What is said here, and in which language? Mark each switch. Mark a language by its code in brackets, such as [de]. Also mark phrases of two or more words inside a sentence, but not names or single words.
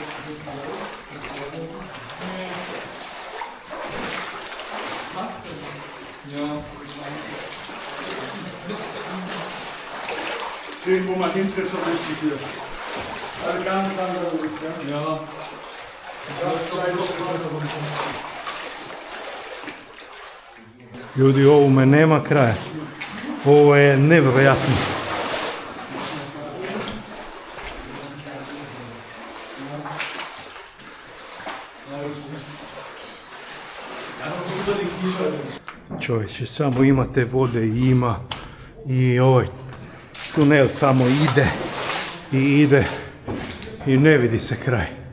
[de] Den, wo man hintritt, so richtig hier. Also ganz andere Richtung. Ja. [hr] Ljudi, ovome nema kraja. Ovo je nevjerojatno. Čovječe, samo imate vode i ima i ovaj tunel samo ide i ide i ne vidi se kraj.